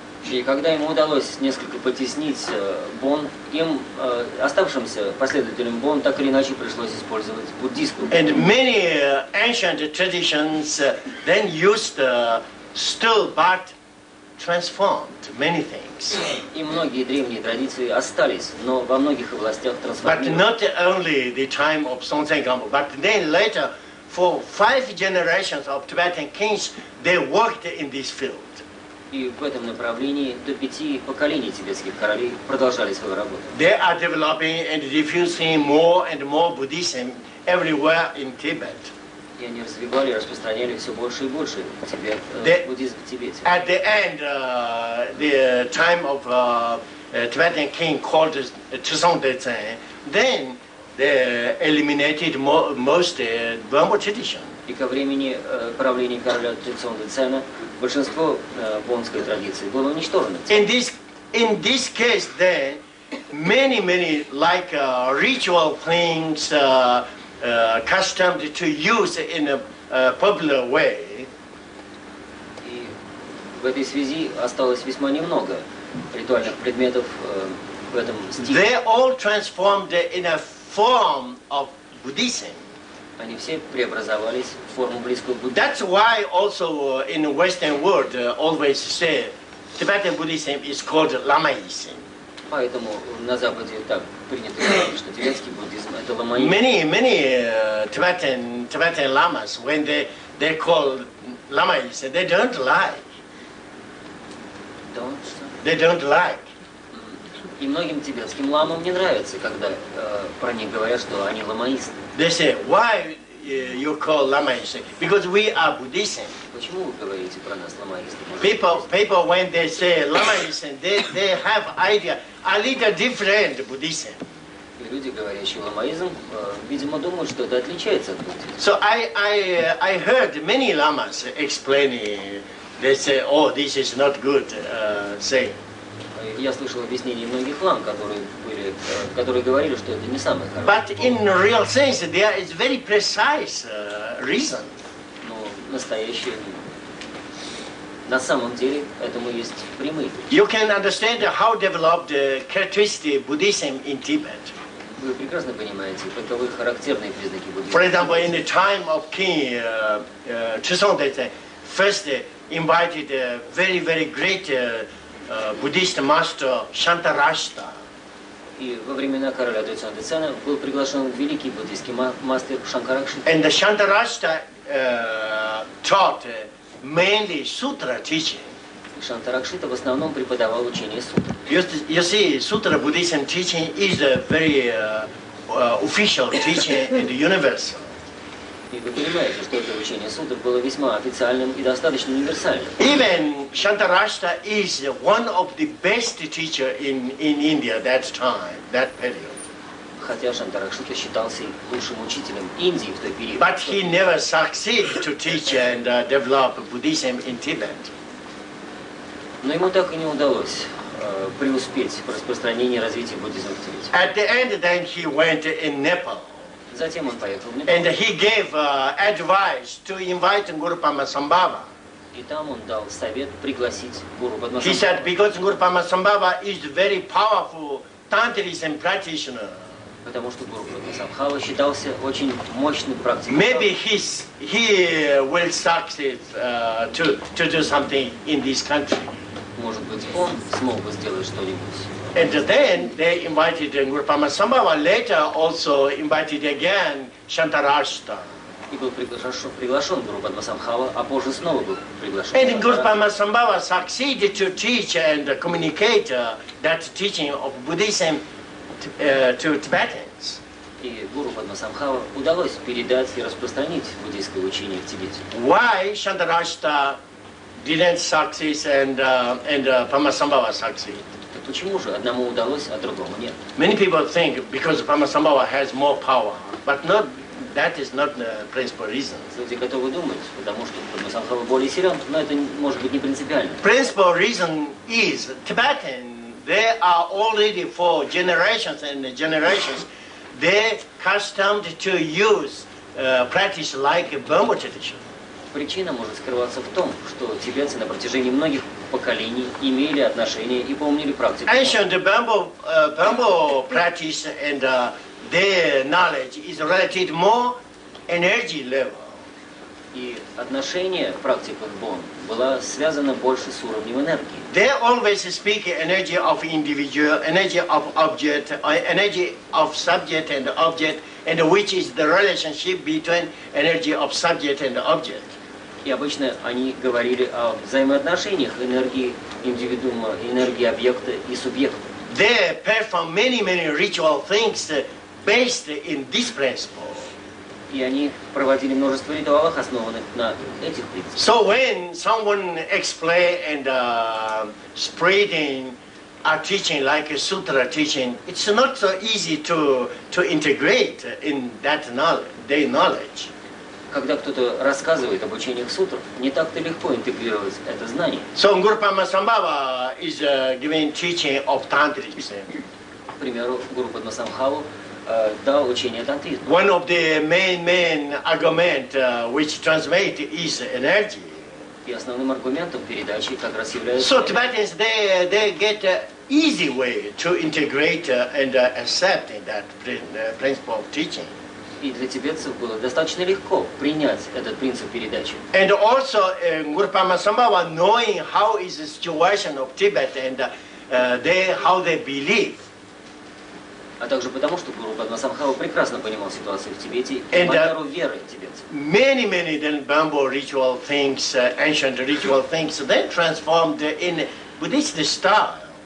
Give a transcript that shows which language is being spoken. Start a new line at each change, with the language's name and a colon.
Russian: И когда ему удалось несколько потеснить Бон, им, оставшимся последователям Бон, так или иначе пришлось использовать буддийскую.
English: And many ancient traditions then used still but transformed many things.
Russian: И многие древние традиции остались, но во многих областях
English: But
Russian: трансформировались.
English: not only the time of Songtsen Gampo, but then later, for 5 generations of Tibetan kings, they worked in this field.
Russian: И в этом направлении до 5 поколений тибетских королей продолжали свою работу.
English: They are developing and diffusing more and more Buddhism everywhere in Tibet.
Russian: И они развивали, распространяли все больше и больше буддизм в Тибете.
English: At the end, the time of Tibetan king called Chusong Detsen, then they eliminated most Burma tradition.
Russian: И ко времени правления короля Цзон Дэцена большинство бонской традиции было уничтожено.
English: In this case, then many like ritual things, accustomed to use in a popular way.
Russian: И в этой связи осталось весьма немного ритуальных предметов в этом стиле.
English: They all transformed in a form of Buddhism.
Russian: Они все преобразовались в форму близкую к буддизму.
English: That's why also in the Western world always say Tibetan Buddhism is called Lamaism.
Russian: Поэтому на Западе так принято говорить, что тибетский буддизм это ламаизм.
English: Many Tibetan lamas, when they call Lamaism, they don't like. They don't like.
Russian: И многим тибетским ламам не нравится, когда про них говорят, что они ламаисты.
English: They say, why you call Lamaist? Because we are Buddhism.
Russian: Почему вы говорите про нас ламаисты?
English: People when they say Lamaism, they have idea a little different Buddhism.
Russian: И люди, говорящие ламаизм, видимо, думают, что это отличается от буддизма.
English: So I heard many lamas explaining. They say, oh, this is not good. Say.
Russian: Я слышал объяснения многих лам, которые говорили, что это не самый хороший.
English: But in real sense, there is very precise reason.
Russian: Но настоящее, на самом деле, этому есть прямые.
English: You can understand how developed characteristic Buddhism in Tibet.
Russian: Вы прекрасно понимаете, каковы характерные признаки буддизма.
English: For example, in the time of King Chusong, they first invited a very, very great Buddhist master Shantarashta.
Russian: И во времена короля Децана был приглашен великий буддийский мастер Шанкаракшита.
English: And the Shantarashta taught mainly sutra teaching.
Russian: Шантаракшита в основном преподавал учение сутр.
English: You see, Sutra Buddhism teaching is a very official teaching in the universe.
Russian: И вы понимаете, что это учение сутр было весьма официальным и достаточно универсальным.
English: Even Shantarashta is one of the best teacher in India that time, that period.
Russian: Хотя Шантаракшита считался лучшим учителем Индии в той период.
English: But he never succeeded to teach and develop Buddhism in Tibet.
Russian: Но ему так и не удалось преуспеть в распространении и развитии буддизма в Тибете.
English: At the end, then he went in Nepal.
Russian: Затем он поехал в Непал.
English: And he gave advice to invite Guru Padmasambhava.
Russian: И там он дал совет пригласить Гуру
English: He
Russian: Падмасамбхаву.
English: said, because Guru Padmasambhava is very powerful Tantrism practitioner.
Russian: Потому что Гуру Падмасамбхава считался очень мощным практиком.
English: Maybe he will succeed to do something in this country.
Russian: Может быть, он смог бы сделать что-нибудь.
English: And then they invited Guru Padmasambhava. Later also invited again Shantarashta.
Russian: И был приглашен Гуру Падмасамбхава, а позже снова был приглашен.
English: And Guru Padmasambhava succeeded to teach and communicate that teaching of Buddhism to Tibetans.
Russian: И Гуру Падмасамбхава удалось передать и распространить буддийское учение в Тибете.
English: Why Shantarashta didn't succeed and Padmasambhava succeed?
Russian: Так почему же одному удалось, а другому нет?
English: Many people think because Padmasambhava has more power, but that is not the principal reason.
Russian: Люди готовы думать, потому что Падмасамбхава более силен, но это может быть не принципиально.
English: Principal reason is Tibetan, they are already for generations and generations, they accustomed to use practice like Burma tradition.
Russian: Причина может скрываться в том, что тибетцы на протяжении многих поколений имели отношение и помнили практику.
English: Ancient Burma practice and their knowledge is related more energy level.
Russian: И отношение практиков Бон было связано больше с уровнем энергии.
English: They always speak energy of individual, energy of object, energy of subject and object, and which is the relationship between energy of subject and object.
Russian: И обычно они говорили о взаимоотношениях энергии индивидуума, энергии объекта и субъекта.
English: They perform many ritual things based in this principle.
Russian: И они проводили множество ритуалов, основанных на этих принципах.
English: So when someone explain and spreading a teaching like a sutra teaching, it's not so easy to integrate in that knowledge, their knowledge.
Russian: Когда кто-то рассказывает об учениях сутр, не так-то легко интегрировать это знание.
English: So Guru Padmasambhava is giving teaching of Tantrism.
Russian: К примеру, Гуру Падмасамбхаву дал учение тантризма.
English: One of the main argument which translate is energy.
Russian: И основным аргументом передачи как раз является...
English: So Tibetans, they get an easy way to integrate and accept that principle of teaching.
Russian: И для тибетцев было достаточно легко принять этот принцип передачи.
English: And also Guru Padmasambhava knowing how is the situation of Tibet and how they believe.
Russian: А также потому, что Гуру Падмасамбхава прекрасно понимал ситуацию в Тибете и манеру веры тибетцев.
English: Many then bamboo ritual things, ancient ritual things, they transformed in Buddhist style.